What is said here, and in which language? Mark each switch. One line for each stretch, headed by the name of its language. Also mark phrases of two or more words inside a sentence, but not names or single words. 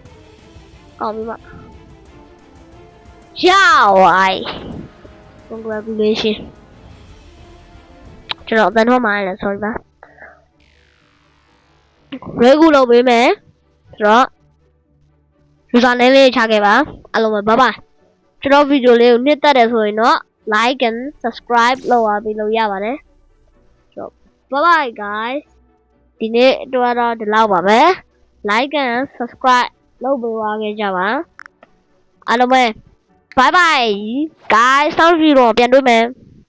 Burmese: congratulation ကျွန်တော်အတန်းထွက်မှာလဲ sorry ပါရေကူလုပ်ပေးမယ်ဆိုတော့ username လေးချခဲ့ပါအားလုံးပဲ
English: bye bye
Burmese: ကျွန်တော်ဗီဒီယိုလေးကိုနှစ်သက်တယ်ဆိုရင်တော့
English: like and subscribe
Burmese: လုပ်ပါပြီးလို့ရပါတယ်ဆိုတော့
English: bye bye guys
Burmese: ဒီနေ့တော့ဒီလောက်ပါပဲ
English: like and subscribe
Burmese: လုပ်ပေးပါခဲ့ကြပါအားလုံးပဲ
English: bye bye guys
Burmese: နောက်ဗီဒီယိုပြန်တွေ့မယ်